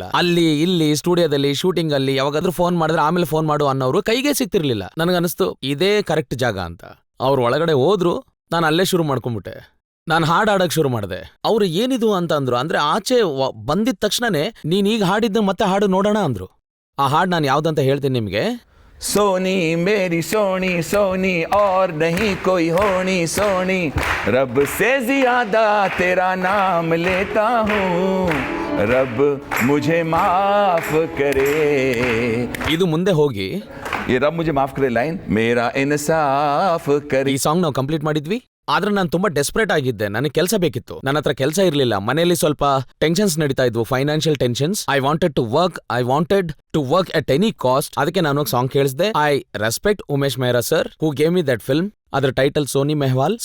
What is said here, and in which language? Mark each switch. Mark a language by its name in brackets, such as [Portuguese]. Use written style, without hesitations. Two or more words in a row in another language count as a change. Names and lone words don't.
[Kannada] ಅಲ್ಲಿ ಇಲ್ಲಿ ಸ್ಟುಡಿಯೋದಲ್ಲಿ ಶೂಟಿಂಗ್ ಅಲ್ಲಿ ಯಾವಾಗಾದ್ರೂ ಫೋನ್ ಮಾಡಿದ್ರೆ ಆಮೇಲೆ ಫೋನ್ ಮಾಡು ಅನ್ನೋರು ಕೈಗೆ ಸಿಗ್ತಿರ್ಲಿಲ್ಲ. ನನಗನ್ನಿಸ್ತು ಇದೇ ಕರೆಕ್ಟ್ ಜಾಗ ಅಂತ. ಅವ್ರು ಒಳಗಡೆ ಹೋದ್ರು, ನಾನು ಅಲ್ಲೇ ಶುರು ಮಾಡ್ಕೊಂಡ್ಬಿಟ್ಟೆ. ನಾನು ಹಾಡು ಹಾಡಕ್ ಶುರು ಮಾಡಿದೆ. ಅವ್ರು ಏನಿದು ಅಂತ ಅಂದ್ರು. ಅಂದ್ರೆ ಆಚೆ ಬಂದಿದ ತಕ್ಷಣನೇ ನೀನ್ ಈಗ ಹಾಡಿದ್ದು ಮತ್ತೆ ಹಾಡು ನೋಡೋಣ ಅಂದ್ರು. ಆ ಹಾಡು ನಾನು ಯಾವ್ದಂತ ಹೇಳ್ತೀನಿ ನಿಮ್ಗೆ. [Hindi] सोनी मेरी सोनी सोनी और नहीं कोई होनी सोनी रब से ज्यादा तेरा नाम लेता हूँ रब मुझे माफ करे. [Kannada] ಇದು ಮುಂದೆ ಹೋಗಿ [Hindi] ये रब मुझे माफ करे लाइन मेरा इंसाफ करे. [Kannada] ಈ ಸಾಂಗ್ ನಾವು ಕಂಪ್ಲೀಟ್ ಮಾಡಿದ್ವಿ. ಆದ್ರೆ ನಾನು ತುಂಬಾ ಡೆಸ್ಪರೇಟ್ ಆಗಿದ್ದೆ. ನನಗೆ ಕೆಲಸ ಬೇಕಿತ್ತು. ನನ್ನ ಹತ್ರ ಕೆಲಸ ಇರ್ಲಿಲ್ಲ. ಮನೆಯಲ್ಲಿ ಸ್ವಲ್ಪ ಟೆನ್ಷನ್ಸ್ ನಡೀತಾ ಇದ್ವು, [English] financial tensions. I wanted to work at any cost. [Kannada] ಅದಕ್ಕೆ ನಾನು ಸಾಂಗ್ ಕೇಳಿಸಿದೆ. [English] I respect Umesh Mehra sir who gave me that film. [Kannada] ಅದ್ರ ಟೈಟಲ್ ಸೋನಿ ಮೆಹ್ವಾಲ್.